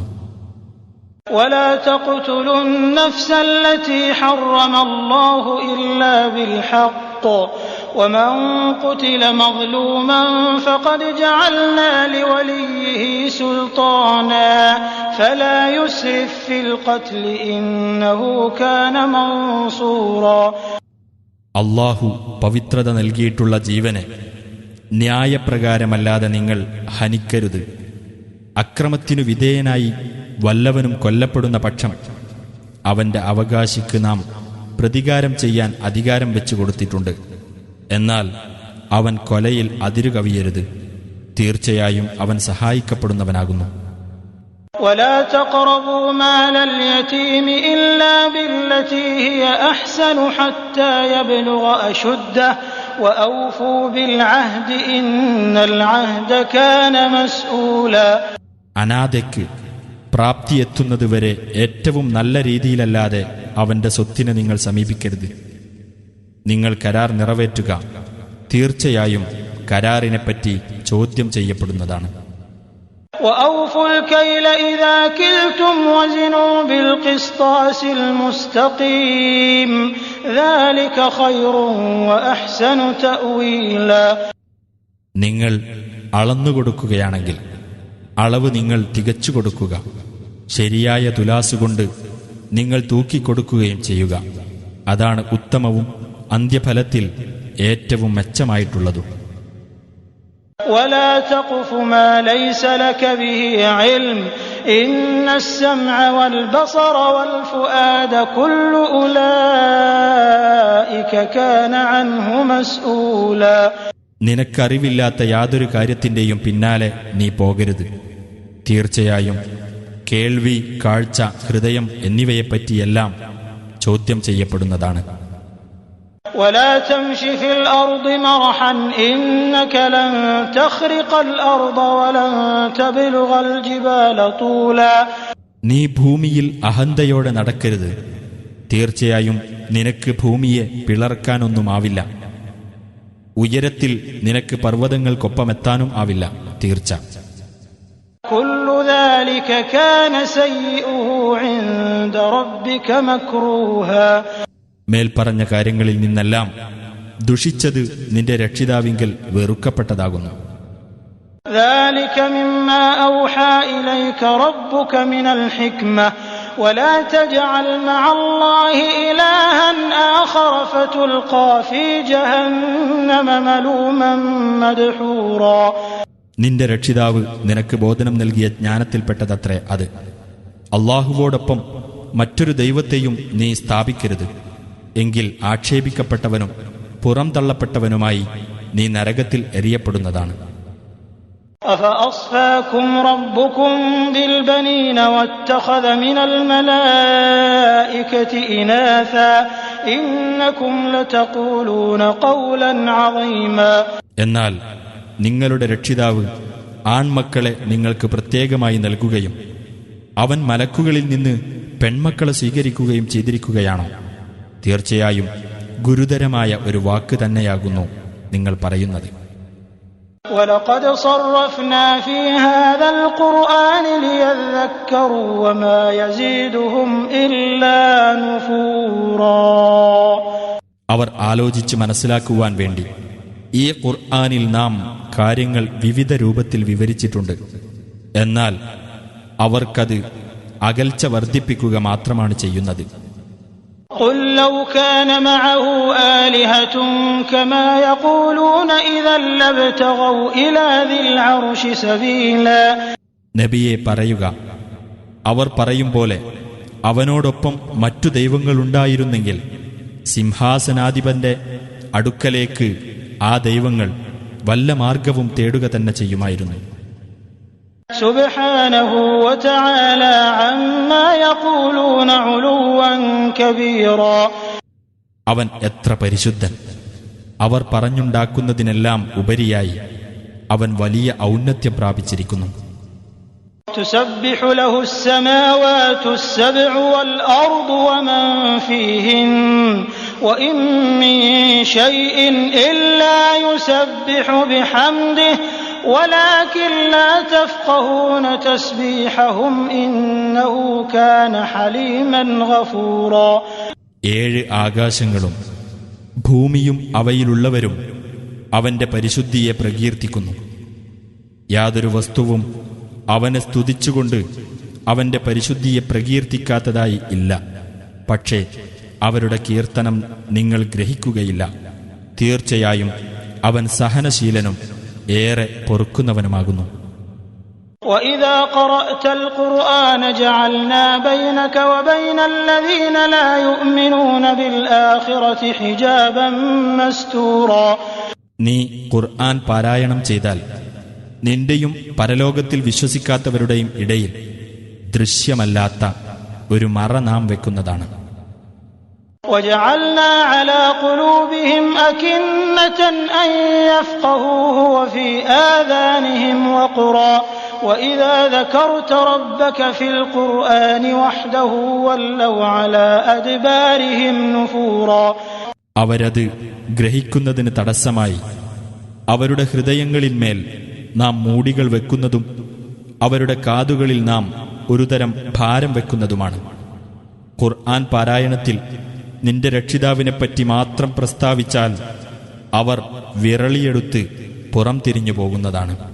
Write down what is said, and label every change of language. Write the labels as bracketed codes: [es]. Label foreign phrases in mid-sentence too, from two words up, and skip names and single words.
[ar] ولا تقتلوا النفس التي حرم الله إلا بالحق ومن قتل مظلوما فقد جعلنا لوليه سلطانا فلا يسرف في القتل إنه كان منصورا. [ml] അല്ലാഹു പവിത്രത നൽകിയിട്ടുള്ള ജീവനെ ന്യായപ്രകാരമല്ലാതെ നിങ്ങൾ ഹനിക്കരുത്. അക്രമത്തിനു വിധേയനായി വല്ലവനും കൊല്ലപ്പെടുന്ന പക്ഷം അവന്റെ അവകാശിക്ക് നാം പ്രതികാരം ചെയ്യാൻ അധികാരം വെച്ചു കൊടുത്തിട്ടുണ്ട്. എന്നാൽ അവൻ കൊലയിൽ അതിരുകവിയരുത്. തീർച്ചയായും അവൻ സഹായിക്കപ്പെടുന്നവനാകുന്നു. [ar] ولا تقربوا مال اليتيم إلا بالتي هي أحسن حتى يبلغ أشده وأوفوا بالعهد إن العهد كان مسؤولا. [ml] അനാഥയ്ക്ക് പ്രാപ്തിയെത്തുന്നതുവരെ ഏറ്റവും നല്ല രീതിയിലല്ലാതെ അവന്റെ സ്വത്തിനെ നിങ്ങൾ സമീപിക്കരുത്. നിങ്ങൾ കരാർ നിറവേറ്റുക. തീർച്ചയായും കരാറിനെപ്പറ്റി ചോദ്യം ചെയ്യപ്പെടുന്നതാണ്. [ar] وأوفوا الكيل إذا كلتم وزنوا بالقسطاس المستقيم ذلك خير وأحسن تأويلا. [ml] നിങ്ങൾ അളന്നുകൊടുക്കുകയാണെങ്കിൽ അളവ് നിങ്ങൾ തികച്ചു കൊടുക്കുക. ശരിയായ തുലാസുകൊണ്ട് നിങ്ങൾ തൂക്കിക്കൊടുക്കുകയും ചെയ്യുക. അതാണ് ഉത്തമവും അന്ത്യഫലത്തിൽ ഏറ്റവും മെച്ചമായിട്ടുള്ളതും. [ar] ولا تقف ما ليس لك به علم إن السمع والبصر والفؤاد كل أولئك كان عنه مسؤولا. [ml] നിനക്കറിവില്ലാത്ത യാതൊരു കാര്യത്തിന്റെയും പിന്നാലെ നീ പോകരുത്. തീർച്ചയായും കേൾവി, കാഴ്ച, ഹൃദയം എന്നിവയെപ്പറ്റിയെല്ലാം ചോദ്യം ചെയ്യപ്പെടുന്നതാണ്. [ar] ولا تمش في الأرض مرحا إنك لن تخرق الأرض ولن تبلغ الجبال طولا. [ml] നീ ഭൂമിയിൽ അഹന്തയോടെ നടക്കരുത്. തീർച്ചയായും നിനക്ക് ഭൂമിയെ പിളർക്കാനൊന്നുമാവില്ല. ഉയരത്തിൽ നിനക്ക് പർവ്വതങ്ങൾക്കൊപ്പമെത്താനും ആവില്ല. തീർച്ച. [ar] كل ذلك كان سيئه عند ربك مكروها. [ml] മേൽപ്പറഞ്ഞ കാര്യങ്ങളിൽ നിന്നെല്ലാം ദുഷിച്ചത് നിന്റെ രക്ഷിതാവിങ്കൽ വെറുക്കപ്പെട്ടതാകുന്നു. [ar] ذلك مما أوحى إليك ربك من الحكمة ولا تجعل مع الله إلها آخر فتلقى في جهنم ملوما مدحورا. [ml] നിന്റെ രക്ഷിതാവ് നിനക്ക് ബോധനം നൽകിയ ജ്ഞാനത്തിൽപ്പെട്ടതത്രേ അത്. അള്ളാഹുവോടൊപ്പം മറ്റൊരു ദൈവത്തെയും നീ സ്ഥാപിക്കരുത്. എങ്കിൽ ആക്ഷേപിക്കപ്പെട്ടവനും പുറംതള്ളപ്പെട്ടവനുമായി നീ നരകത്തിൽ എറിയപ്പെടുന്നതാണ്. [ar] أفأصفاكم ربكم بالبنين واتخذ من الملائكة إناثا إنكم لتقولون قولا عظيما. [ml] എന്നാൽ നിങ്ങളുടെ രക്ഷിതാവ് ആൺമക്കളെ നിങ്ങൾക്ക് പ്രത്യേകമായി നൽകുകയും അവൻ മലക്കുകളിൽ നിന്ന് പെൺമക്കളെ സ്വീകരിക്കുകയും ചെയ്തിരിക്കുകയാണോ? തീർച്ചയായും ഗുരുതരമായ ഒരു വാക്ക് തന്നെയാകുന്നു നിങ്ങൾ പറയുന്നത്. [ar] وَلَقَدْ صَرَّفْنَا فِي هَذَا الْقُرْآنِ لِيَذَّكَّرُوا وَمَا يَزِيدُهُمْ إِلَّا نُفُورًا. [ml] അവർ ആലോചിച്ച് മനസ്സിലാക്കുവാൻ വേണ്ടി ഈ ഖുർആനിൽ നാം കാര്യങ്ങൾ വിവിധ രൂപത്തിൽ വിവരിച്ചിട്ടുണ്ട്. എന്നാൽ അവർക്കത് അകൽച്ച വർദ്ധിപ്പിക്കുക മാത്രമാണ് ചെയ്യുന്നത്. [ar] قُلْ لَوْ كَانَ مَعَهُ آلِهَةٌ كَمَا يَقُولُونَ إِذًا لَابْتَغَوْا إِلَى ذِي الْعَرْشِ سَبِيلًا. [ml] നബിയെ പറയുക, അവർ പറയും പോലെ അവനോടൊപ്പം മറ്റു ദൈവങ്ങളുണ്ടായിരുന്നെങ്കിൽ സിംഹാസനാധിപന്റെ അടുക്കലേക്ക് ആ ദൈവങ്ങൾ വല്ല മാർഗവും തേടുക തന്നെ ചെയ്യുമായിരുന്നു. [ar] سبحانه وتعالى عما يقولون علوا كبيرا. [ml] അവൻ എത്ര പരിശുദ്ധൻ! അവർ പറഞ്ഞുണ്ടാക്കുന്നതിനെല്ലാം ഉപരിയായി അവൻ വലിയ ഔന്നത്യം പ്രാപിച്ചിരിക്കുന്നു. [ar] تسبح له السماوات السبع والأرض ومن فيهن وإن من شيء إلا يسبح بحمده ولكن لا تفقهون تسبيحهم إنه كان حليما غفورا. [ml] 7 ആകാശങ്ങളും ഭൂമിയും അവയിലുള്ളവരും അവന്റെ പരിശുദ്ധിയെ പ്രകീർത്തിക്കുന്നു. യാതൊരു വസ്തുവും അവനെ സ്തുതിച്ചുകൊണ്ട് അവന്റെ പരിശുദ്ധിയെ പ്രകീർത്തിക്കാത്തതായി ഇല്ല. പക്ഷേ അവരുടെ കീർത്തനം നിങ്ങൾ ഗ്രഹിക്കുകയില്ല. തീർച്ചയായും അവൻ സഹനശീലനും ഏറെ പൊറുക്കുന്നവനുമാകുന്നു. [ar] وَإِذَا قَرَأْتَ الْقُرْآنَ جَعَلْنَا بَيْنَكَ وَبَيْنَ الَّذِينَ لَا يُؤْمِنُونَ بِالْآخِرَةِ حِجَابًا مَسْتُورًا. [ml] നീ ഖുർആൻ പാരായണം ചെയ്താൽ നിന്റെയും പരലോകത്തിൽ വിശ്വസിക്കാത്തവരുടെയും ഇടയിൽ ദൃശ്യമല്ലാത്ത ഒരു മറ നാം വെക്കുന്നതാണ്. [ar] وَجَعَلْنَا عَلَى قُلُوبِهِمْ أَكِنَّةً أَن يَفْقَهُوهُ وَفِي آذَانِهِمْ وَقْرًا وَإِذَا ذَكَرْتَ رَبَّكَ فِي الْقُرْآنِ وَحْدَهُ وَلَّوْا عَلَى أَدْبَارِهِمْ نُفُورًا. [ml] അവരത് ഗ്രഹിക്കുന്നതിന് തടസ്സമായി അവരുടെ ഹൃദയങ്ങളിന്മേൽ നാം മൂടികൾ വെക്കുന്നതും അവരുടെ കാതുകളിൽ നാം ഒരുതരം ഭാരം വെക്കുന്നതുമാണ്. ഖുർആൻ പാരായണത്തിൽ നിന്റെ രക്ഷിതാവിനെപ്പറ്റി മാത്രം പ്രസ്താവിച്ചാൽ അവർ വിരളിയെടുത്ത് പുറം തിരിഞ്ഞു പോകുന്നതാണ്.